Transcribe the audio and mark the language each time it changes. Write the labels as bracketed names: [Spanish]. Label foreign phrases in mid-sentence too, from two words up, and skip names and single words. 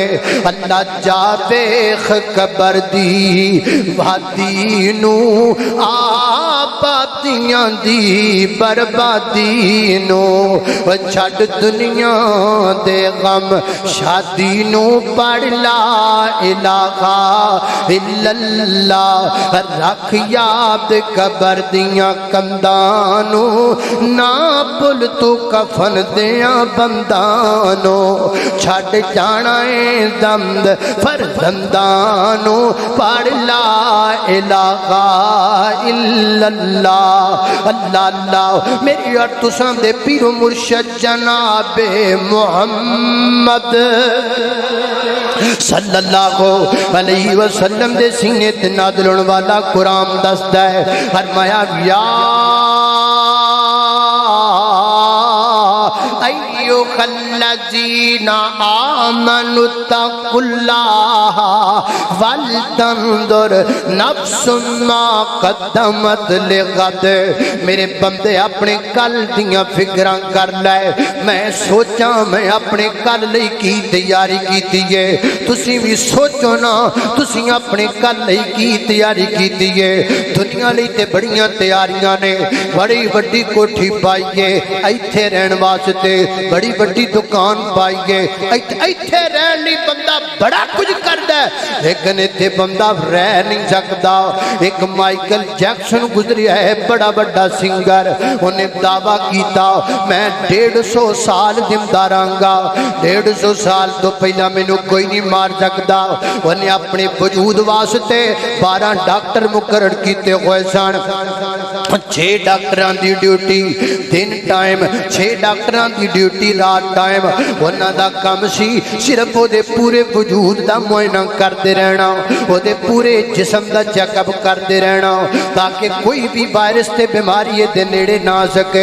[Punjabi] ਅੱਲਾਹ ਜਾ ਵੇਖ ਕਬਰ ਦੀ ਵਾਦੀ ਨੂੰ, ਆਬਾਦੀਆਂ ਦੀ ਬਰਬਾਦੀ ਨੂੰ, ਛੱਡ ਦੁਨੀਆ ਦੇ ਗ਼ਮ ਸ਼ਾਦੀ ਨੂੰ, ਪੜ੍ਹ [Arabic] لا إله إلا الله, [Punjabi] ਰੱਖ ਯਾਦ ਕਬਰ ਦੀਆਂ ਕੰਧਾਂ ਨੂੰ, ਨਾ ਭੁੱਲ ਤੂੰ ਕਫ਼ਨ ਦੀਆਂ ਬੰਦਾਂ ਨੂੰ, ਛੱਡ ਜਾਣਾ ਹੈ ਦੰਦ ਫ਼ਰਜ਼ੰਦਾਂ ਨੂੰ, ਪੜ੍ਹ [Arabic] لا إله إلا الله. [Punjabi] ਅੱਲਾਹ ਅੱਲਾਹ ਮੇਰੀ ਔਰ ਤੁਸਾਂ ਦੇ ਪੀਰੋ ਮੁਰਸ਼ਦ ਜਨਾਬੇ ਮੁਹੰਮਦ [Arabic] صلى الله عليه وسلم [Punjabi] ਦੇ ਸੀਨੇ ਤੇ ਨਾਜ਼ਿਲ ਹੋਣ ਵਾਲਾ ਕੁਰਾਨ ਦੱਸਦਾ ਹੈ, ਫ਼ਰਮਾਇਆ [Arabic] يا أيها الذين آمنوا اتقوا الله ولتنظر نفس ما قدمت لغد. [Punjabi] ਮੇਰੇ ਬੰਦੇ ਆਪਣੇ ਕੱਲ੍ਹ ਦੀਆਂ ਫ਼ਿਕਰਾਂ ਕਰ ਲੈ। ਮੈਂ ਸੋਚਾ ਮੈਂ ਆਪਣੇ ਕੱਲ੍ਹ ਲਈ ਕੀ ਤਿਆਰੀ ਕੀਤੀ ਹੈ, ਤੁਸੀਂ ਵੀ ਸੋਚੋ ਨਾ ਤੁਸੀਂ ਆਪਣੇ ਕੱਲ੍ਹ ਲਈ ਕੀ ਤਿਆਰੀ ਕੀਤੀ ਹੈ। ਦੁਨੀਆ ਲਈ ਤੇ ਬੜੀਆਂ ਤਿਆਰੀਆਂ ਨੇ, ਬੜੀ ਵੱਡੀ ਕੋਠੀ ਪਾਈਏ ਇੱਥੇ ਰਹਿਣ ਵਾਸਤੇ, ਬੜੀ ਵੱਡੀ ਦੁਕਾਨ ਪਾਈਏ ਇੱਥੇ ਰਹਿਣ ਲਈ ਬੰਦਾ ਬੜਾ ਕੁਝ ਕਰਦਾ ਹੈ, ਲੇਕਿਨ ਇੱਥੇ ਬੰਦਾ ਰਹਿ ਨਹੀਂ ਸਕਦਾ। ਇੱਕ ਮਾਈਕਲ ਜੈਕਸਨ ਗੁਜ਼ਰਿਆ ਹੈ, ਬੜਾ ਬੜਾ ਸਿੰਗਰ, ਉਨ੍ਹੇਂ ਦਾਅਵਾ ਕੀਤਾ ਮੈਂ 150 ਸਾਲ ਜ਼ਿੰਦਾ ਰਹਾਂਗਾ, 150 ਸਾਲ ਤੋ ਪਹਿਲਾ ਮੈਨੂੰ ਕੋਈ ਨਹੀਂ ਮਾਰ ਸਕਦਾ। ਉਨ੍ਹੇਂ ਆਪਣੇ ਵਜੂਦ ਵਾਸਤੇ 12 ਡਾਕਟਰ ਮੁਕੱਰਰ ਕੀਤੇ ਹੋਏ ਸਨ, 6 ਡਾਕਟਰਾਂ ਦੀ ਡਿਊਟੀ ਦਿਨ ਟਾਈਮ, 6 ਡਾਕਟਰਾਂ ਦੀ ਡਿਊਟੀ ਰਾਤ ਟਾਈਮ। ਉਹਨਾਂ ਦਾ ਕੰਮ ਸੀ ਸਿਰਫ ਉਹਦੇ ਪੂਰੇ ਵਜੂਦ ਦਾ ਮੁਆਇਨਾ ਕਰਦੇ ਰਹਿਣਾ, ਉਹਦੇ ਪੂਰੇ ਜਿਸਮ ਦਾ ਚੈੱਕਅਪ ਕਰਦੇ ਰਹਿਣਾ ਤਾਂ ਕਿ ਕੋਈ ਵੀ ਵਾਇਰਸ ਤੇ ਬਿਮਾਰੀ ਇਹਦੇ ਨੇੜੇ ਨਾ ਸਕੇ।